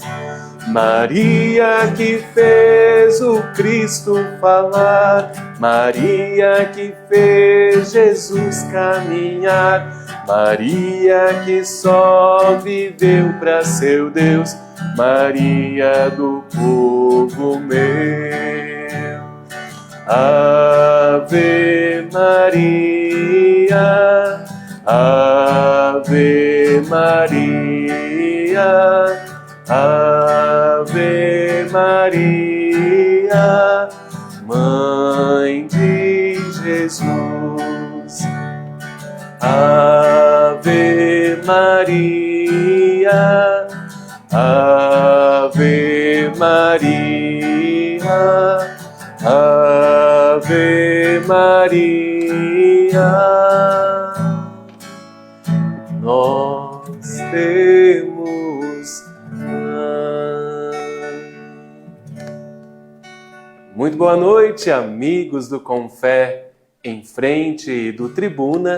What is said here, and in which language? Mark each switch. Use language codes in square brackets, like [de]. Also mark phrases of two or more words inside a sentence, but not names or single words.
[pt] Maria que fez o Cristo falar, Maria que fez Jesus caminhar, Maria que só viveu para seu Deus, Maria do povo meu. [la] Ave Maria, Ave Maria, Ave Maria, [pt] Mãe de Jesus. [la] Ave Maria, Ave Maria, Ave Maria. [pt] Nós temos Muito boa noite, amigos do Com Fé em Frente e do Tribuna.